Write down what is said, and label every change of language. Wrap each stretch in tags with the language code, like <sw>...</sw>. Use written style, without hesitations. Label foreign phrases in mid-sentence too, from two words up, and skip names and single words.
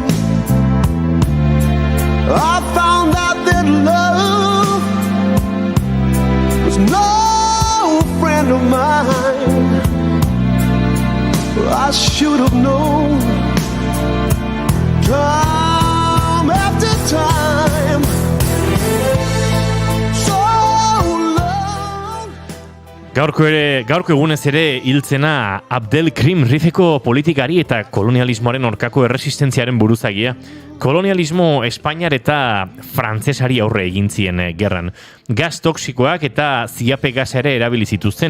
<en>I found out that love was no friend of mine. I should have known time after time. So long.</en> <eu>Gaurko egunez ere hiltzena Abdelkrim Rifeko politikari eta kolonialismoaren aurkako erresistentziaren buruzagia. Kolonialismo Espainiar eta frantsesari aurre egin zien gerran. Gas toksikoak eta ziape gasa ere erabili zituzten.</eu>